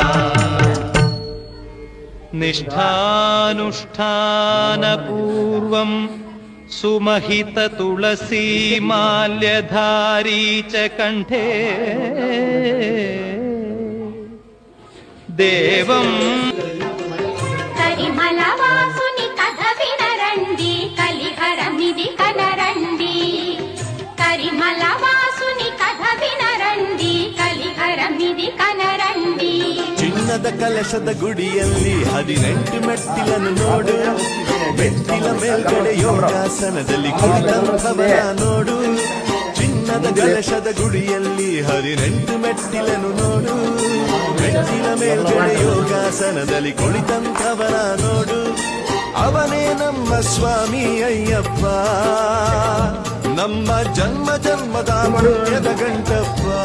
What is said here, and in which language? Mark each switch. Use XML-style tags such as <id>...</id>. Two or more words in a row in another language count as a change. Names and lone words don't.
<sa>నిష్ఠానుష్ఠానపూర్వం సుమహిత తులసీ మాల్యధారీ చ కంఠే దేవం</sa> <te>కరిమలవాసుని కథ వినరండి కలిహరమిది కనరండి కరిమలవాసుని కథ వినరండి కలిహరమిది ಕನರಂಡಿ</te> <kn>ಚಿನ್ನದ ಕಲಶದ ಗುಡಿಯಲ್ಲಿ 18 ಮೆಟ್ಟಿಲನ್ನು ನೋಡು ಮೆಟ್ಟಿಲ ಮೇಲ್ಗಡೆ ಯೋಗಾಸನದಲ್ಲಿ ಕುಳಿತಂಥವನ ನೋಡು ಚಿನ್ನದ ಕಲಶದ ಗುಡಿಯಲ್ಲಿ 18 ಮೆಟ್ಟಿಲನ್ನು ನೋಡು ಮೆಟ್ಟಿಲ ಮೇಲ್ಗಡೆ ಯೋಗಾಸನದಲ್ಲಿ ಕುಳಿತಂಥವನ ನೋಡು ಅವನೇ ನಮ್ಮ ಸ್ವಾಮಿ ಅಯ್ಯಪ್ಪ ನಮ್ಮ ಜನ್ಮ ಜನ್ಮದ ಪುಣ್ಯದ ಗಂಟಪ್ಪ</kn>